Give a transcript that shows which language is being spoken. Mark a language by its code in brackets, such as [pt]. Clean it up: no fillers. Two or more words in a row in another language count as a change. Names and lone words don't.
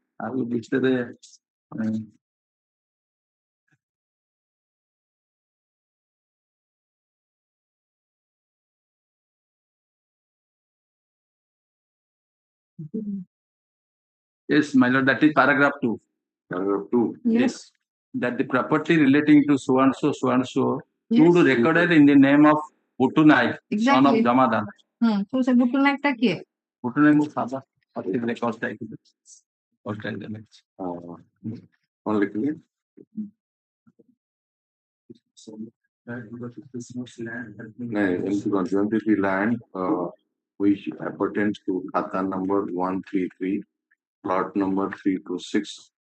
[en] I will reach the yes, my lord, that is paragraph 2. Paragraph 2. Yes. That the property relating to so and so, to Yes. recorded in the name of Buttu Naik, son of Exactly. Jamadan. So say Buttu Naik [hi] था कि है? [en] Buttu Naik was father. What is the cost title? Cost title. Only clear. The land which appertains to Khata number 133, plot number 326.